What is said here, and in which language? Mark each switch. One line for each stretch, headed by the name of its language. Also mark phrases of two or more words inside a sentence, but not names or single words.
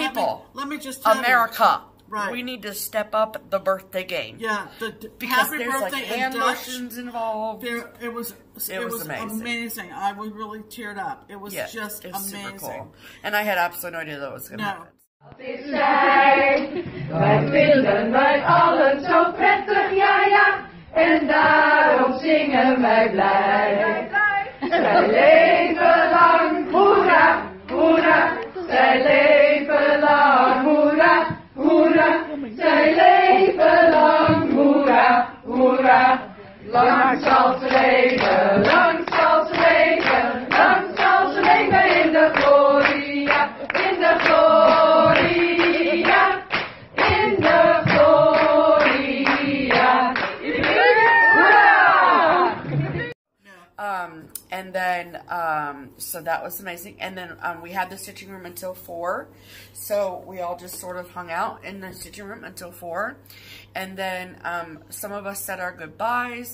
English: people, let me just tell America, you, right? We need to step up the birthday game. Yeah, because Happy there's Birthday like hand in Dutch, motions involved. It was amazing. I was really teared up. It was just amazing. Super cool. And I had absolutely no idea that was going to happen.
Dutch: Wij vinden wij allen zo prettig, ja ja, en daarom zingen wij blij. Zij leven lang, hoera, hoera, zij leven lang, hoera, hoera, zij leven lang, hoera, hoera. Lang zal ze leven, lang zal ze leven, lang zal ze leven in de gloria, in de gloria, in de gloria.
English: And then, so that was amazing. And then we had the stitching room until 4. So we all just sort of hung out in the stitching room until 4. And then some of us said our goodbyes.